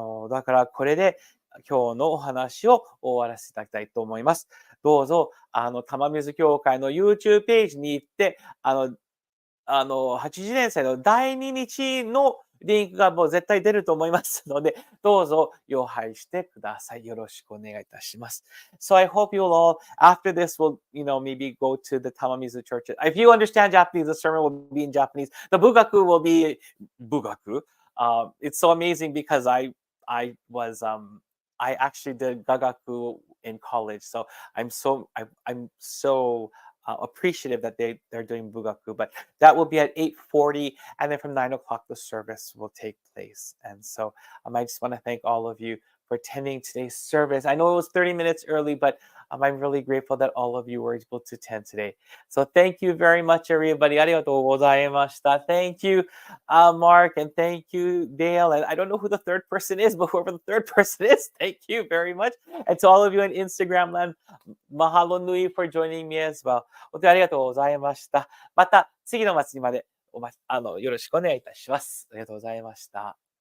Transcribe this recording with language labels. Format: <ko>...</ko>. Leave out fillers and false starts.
<ja>だからこれで今日のお話を終わらせていただきたいと思います。どうぞ、玉水教会の YouTube ページに行って、80年祭の第2日のリンクがもう絶対出ると思いますので、どうぞ要拝してください。よろしくお願いいたします。</ja> <en>So I hope you'll all, after this, will, maybe go to the Tamamizu church. If you understand Japanese, the sermon will be in Japanese. The bugaku will be bugaku. It's so amazing because I actually did gagaku in college. So I'm so appreciative that they're doing bugaku, but that will be at 8:40, and then from 9 o'clock the service will take place. And so I just want to thank all of you for attending today's service. I know it was 30 minutes early, but I'm really grateful that all of you were able to attend today. So thank you very much, everybody.</en> <ja>ありがとうございました.</ja> <en>Thank you, Mark, and thank you, Dale. And I don't know who the third person is, but whoever the third person is, thank you very much. And to all of you on Instagram land,</en> <haw>mahalo nui</haw> <en>for joining me as well.</en> <ja>本当にありがとうございました。また次の祭りまでよろしくお願いいたします。ありがとうございました。</ja>